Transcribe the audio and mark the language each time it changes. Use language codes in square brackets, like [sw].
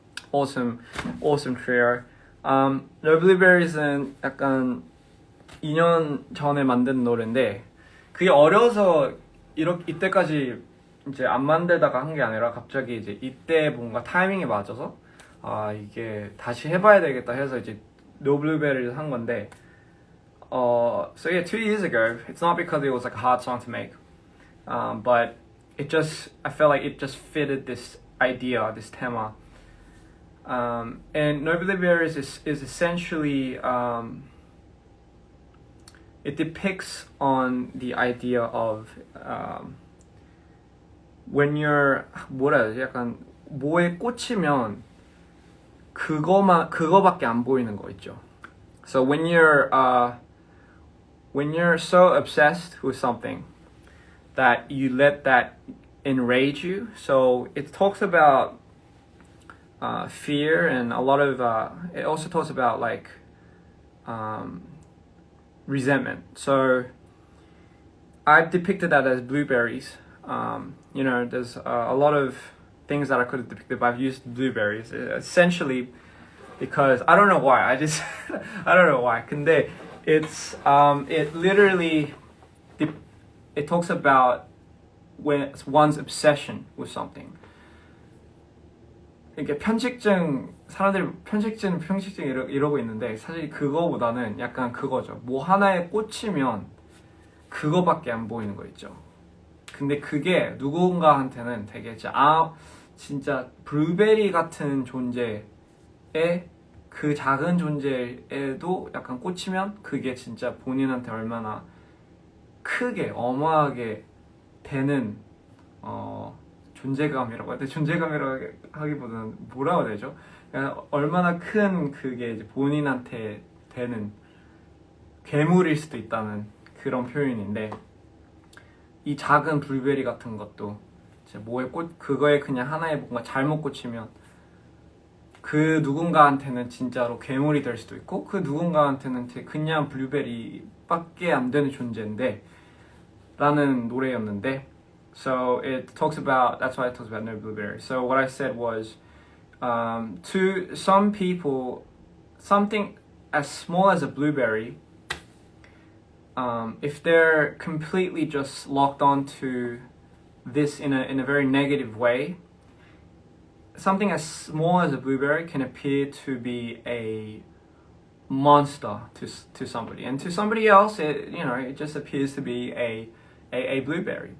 [ko] Awesome trio. No Blueberries은 약간 2년 전에 만든 노래인데 그게 어려서 이때까지 이제 안 만들다가 한 게 아니라 갑자기 이제 이때 뭔가 타이밍이 맞아서 이게 다시 해봐야 되겠다 해서 이제 No Blueberries 한 건데 [en] so yeah, 2 years ago, it's not because it was like a hard song to make, but I felt like it just fitted this idea, this theme. And No Blueberries is essentially it depicts on the idea of when you're [ko] 뭐라 해야 되지? 약간 뭐에 꽂히면 그거밖에 안 보이는 거 있죠. [en] So when you're so obsessed with something that you let that enrage you, so it talks about fear and a lot of it also talks about like resentment. So I've depicted that as blueberries. You know, there's a lot of things that I could have depicted, but I've used blueberries essentially because I don't know why. I don't know why. [ko] 근데 [en] it's it literally it talks about when it's one's obsession with something. [ko] 이렇게 편식증 사람들이 편식증 이러고 있는데 사실 그거보다는 약간 그거죠. 뭐 하나에 꽂히면 그거밖에 안 보이는 거 있죠. 근데 그게 누군가한테는 되게 진짜 블루베리 같은 존재에 그 작은 존재에도 약간 꽂히면 그게 진짜 본인한테 얼마나 크게 어마하게 되는 존재감이라고 해야 돼. 존재감이라고 하기보다는 뭐라고 해야 되죠? 그러니까 얼마나 큰 그게 이제 본인한테 되는 괴물일 수도 있다는 그런 표현인데, 이 작은 블루베리 같은 것도 이제 그거에 그냥 하나에 뭔가 잘못 꽂히면 그 누군가한테는 진짜로 괴물이 될 수도 있고, 그 누군가한테는 그냥 블루베리밖에 안 되는 존재인데 라는 노래였는데, [en] so it talks about, that's why it talks about no blueberry. So what I said was, to some people, something as small as a blueberry, if they're completely just locked onto this in a very negative way, something as small as a blueberry can appear to be a monster to somebody, and to somebody else, it just appears to be a blueberry.